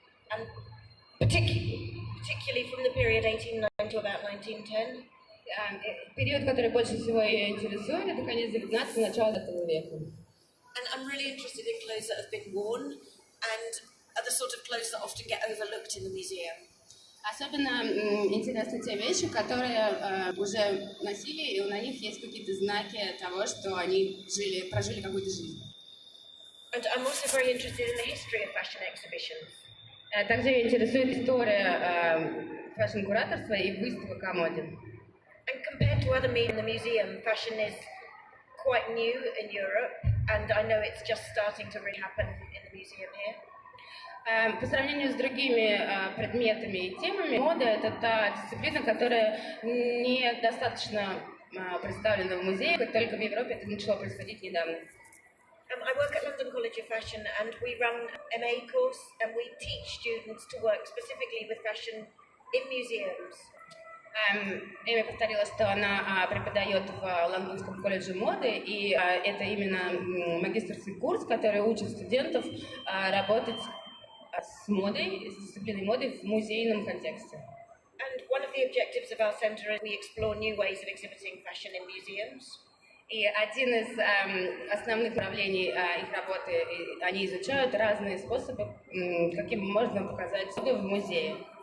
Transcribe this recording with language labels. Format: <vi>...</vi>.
<en>and particularly from the period 1809 to about 1910.</en> <ru>Период, который больше всего ее интересует, это конец 19-го, начало 20 века.</ru> <en>And I'm really interested in clothes that have been worn and are the sort of clothes that often get overlooked in the museum.</en> <ru>Особенно интересны те вещи, которые уже носили, и на них есть какие-то знаки того, что они прожили какую-то жизнь.</ru> <en>And I'm also very interested in the history of fashion exhibitions.</en> <ru>Также меня интересует история фэшн-кураторства и выставок о моде.</ru> <en>And compared to other media in the museum, fashion is quite new in Europe, and I know it's just starting to really happen in the museum here.</en> <ru>По сравнению с другими предметами и темами, мода – это та дисциплина, которая недостаточно представлена в музее, как только в Европе это начало происходить недавно.</ru> <en>I work at London College of Fashion, and we run an MA course, and we teach students to work specifically with fashion in museums.</en> <ru>Эми повторила, что она преподает в Лондонском колледже моды, и это именно магистерский курс, который учит студентов работать с модой, с дисциплиной моды в музейном контексте.</ru> <en>And one of the objectives of our centre is we explore new ways of exhibiting fashion in museums.</en> <ru>И один из основных направлений их работы, они изучают разные способы, каким можно показать моду в музее.</ru>